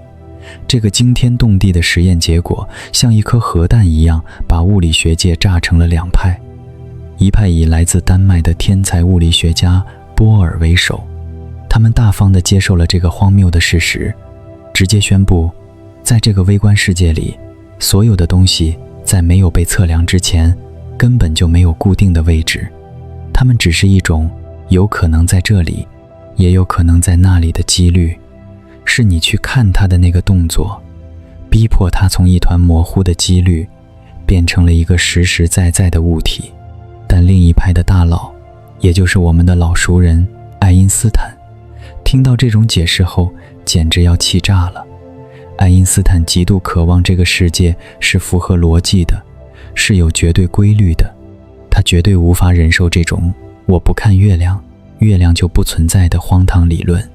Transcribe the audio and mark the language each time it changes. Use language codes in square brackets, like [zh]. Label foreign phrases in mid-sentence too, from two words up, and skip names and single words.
[zh] 這個驚天動地的實驗結果像一顆核彈一樣，把物理學界炸成了兩派。一派以来自丹麥的天才物理學家波爾為首，他們大方地接受了這個荒謬的事實，直接宣布，在這個微觀世界裡，所有的東西在沒有被測量之前，根本就没有固定的位置，它們只是一種有可能在這裡，也有可能在那裡的幾率，是你去看它的那個動作，逼迫它從一團模糊的幾率，變成了一個實實在在的物體。但另一派的大佬，也就是我們的老熟人愛因斯坦，聽到這種解釋後，簡直要氣炸了。愛因斯坦極度渴望這個世界是符合邏輯的，是有絕對規律的，他絕對無法忍受這種我不看月亮，月亮就不存在的荒唐理論。